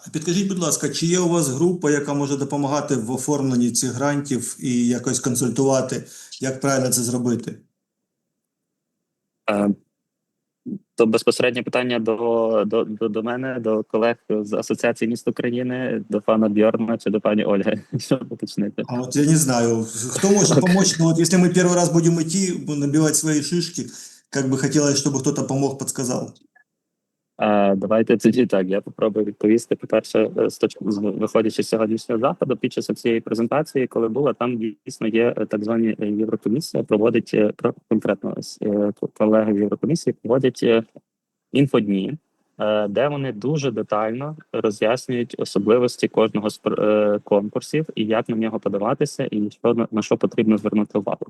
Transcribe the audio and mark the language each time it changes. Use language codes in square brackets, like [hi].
[uk] Підкажіть, будь ласка, чи є у вас група, яка може допомагати в оформленні цих грантів і якось консультувати, як правильно це зробити? То безпосереднє питання до мене, до колег з Асоціації міст України, до пана Бьорна чи до пані Ольги. Що уточнити? [ru] А вот я не знаю, кто может помочь, но вот если мы первый раз будем идти, набивать свои шишки, как бы хотелось, чтобы кто-то помог, подсказал. [uk] Давайте тоді так, я попробую відповісти. По-перше, виходячи з сьогоднішнього заходу, під час цієї презентації, коли була, там дійсно є так звані Єврокомісія, проводить, конкретно колеги Єврокомісії проводять інфодні, де вони дуже детально роз'яснюють особливості кожного з конкурсів і як на нього подаватися, і на що потрібно звернути увагу.